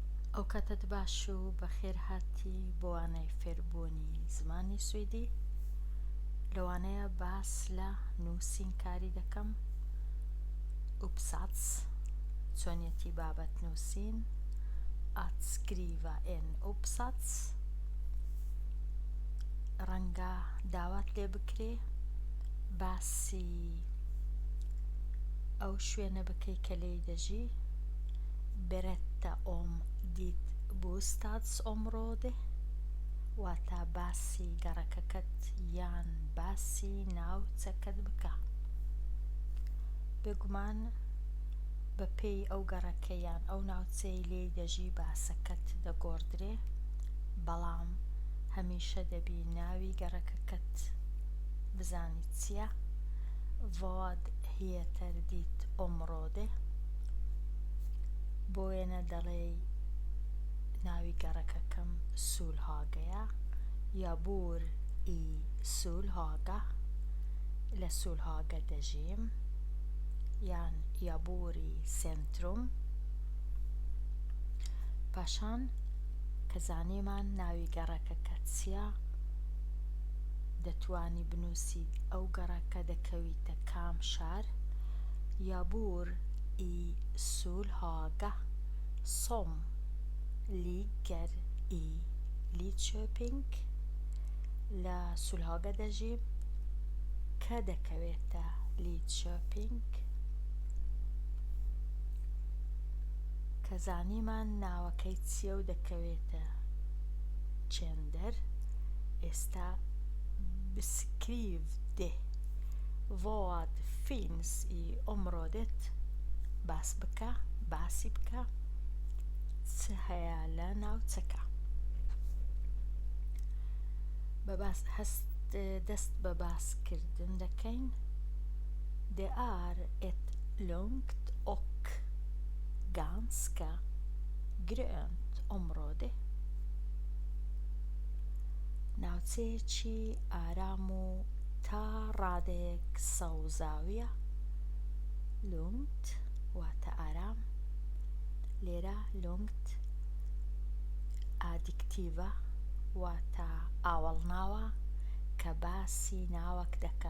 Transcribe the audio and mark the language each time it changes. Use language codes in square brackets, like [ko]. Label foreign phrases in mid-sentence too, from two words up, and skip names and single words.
[ckb] ئەو کاتت باش و بەخێر هاتی بۆ وانەی فێربوونی زمانی سویدی. لەوانەیە باس لە نووسینکاری دەکەم. uppsats چۆنیەتی بابەت نووسین. [sv] att skriva en uppsats. [ckb] ڕەنگە داوات لێ بکرێ باسی ئەو شوێنە بکەی کە لێی دەژی. [sv] berätta om ditt bostadsområde. [ckb] واتە باسی گەڕەکەکەت یان باسی ناوچەکەت بکە. بێگومان بەپێی ئەو گەڕەکە یان ئەو ناوچەی لێی دەژی باسەکەت دەگۆڕدرێ، بەڵام هەمیشە دەبی ناوی گەڕەکەکەت بزانی چییە. [sv] vad heter ditt område. [ckb] بۆ وێنە دەڵێی ناوی گەڕەکەکەم سولهاگەیە. [sv] jag bor i Solhaga. [ckb] لە سولهاگە دەژیم. یان [sv] jag bor i centrum. [ckb] پاشان کە زانیمان ناوی گەڕەکەکە چییە، دەتوانی بنووسیت ئەو گەڕەکە دەکەویتە کام شار. [sv] jag bor i Solhaga som ligger i Lidköping. [ckb] لە سولهاگە دەژیم کە دەکەوێتە لیدشۆپینگ. کە زانیمان ناوەکەی چییە و دەکەوێتە چێندەر. [sv] ئێستا بسکریv det. vad finns i området. [ckb] باسی بکە چ هەیە لە ناوچەکە. دەست بە باسکردن دەکەین. [sv] det är ett lugnt och ganska grönt område. [ckb] ناوچەیەکی ئارام و تا ڕادەیەک سەوزاویە. lugnt واتە ئارام. لێرە lugnt ئادیکتیڤە واتە ئاوەڵناوە کە باسی ناوەک دەکا.